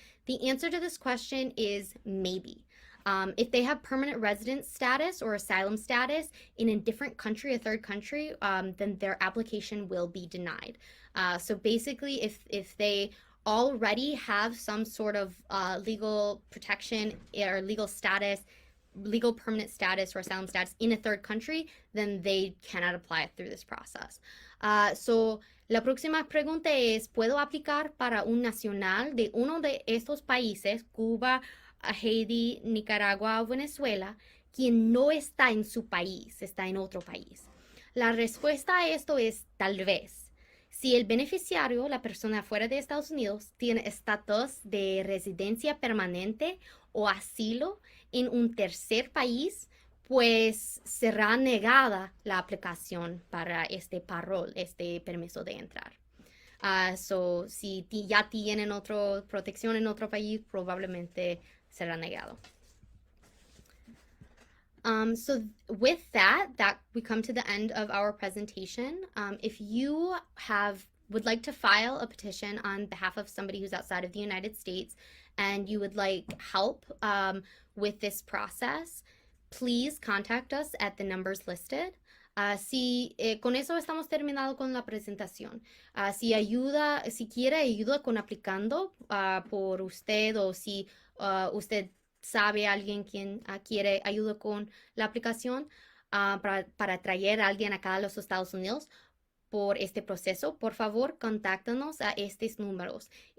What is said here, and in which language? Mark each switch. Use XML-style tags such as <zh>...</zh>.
<en>The answer to this question is maybe. If they have permanent residence status or asylum status in a different country, a third country, then their application will be denied. So basically, if they already have some sort of legal protection or legal status, legal permanent status or asylum status in a third country, then they cannot apply through this process.</en> <es>So la próxima pregunta es, ¿puedo aplicar para un nacional de uno de estos países, Cuba, Haití, Nicaragua o Venezuela, quien no está en su país, está en otro país? La respuesta a esto es tal vez. Si el beneficiario, la persona fuera de Estados Unidos, tiene estatus de residencia permanente o asilo en un tercer país, pues será negada la aplicación para este parol, este permiso de entrar. So, si ya tienen otra protección en otro país, probablemente será negado.</es> <en>So with that we come to the end of our presentation. If you would like to file a petition on behalf of somebody who's outside of the United States and you would like help with this process, please contact us at the numbers listed.</en> <es>Con eso estamos terminado con la presentación. Si quiere ayuda con aplicando por usted o si usted sabe a alguien quien quiere ayuda con la aplicación para traer a alguien acá a los Estados Unidos por este proceso, por favor, contáctanos a estos números.</es>